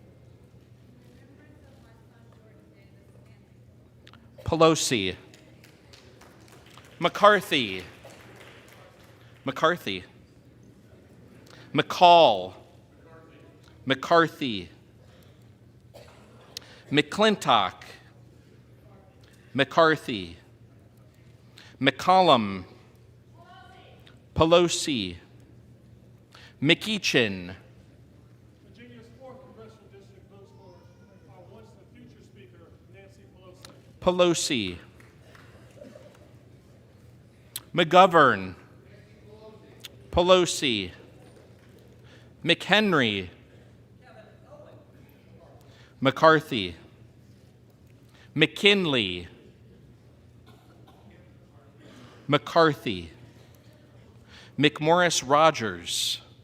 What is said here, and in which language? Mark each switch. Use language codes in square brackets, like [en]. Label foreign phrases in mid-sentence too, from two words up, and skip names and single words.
[en] Pelosi, McCarthy, McCarthy, McCall, McCarthy, McClintock, McCarthy, McCollum, Pelosi, McEachin, Virginia's 4th Congressional District votes for our once and future Speaker, Nancy Pelosi, Pelosi. McGovern, Pelosi, McHenry, McCarthy, McKinley, McCarthy, McMorris Rogers,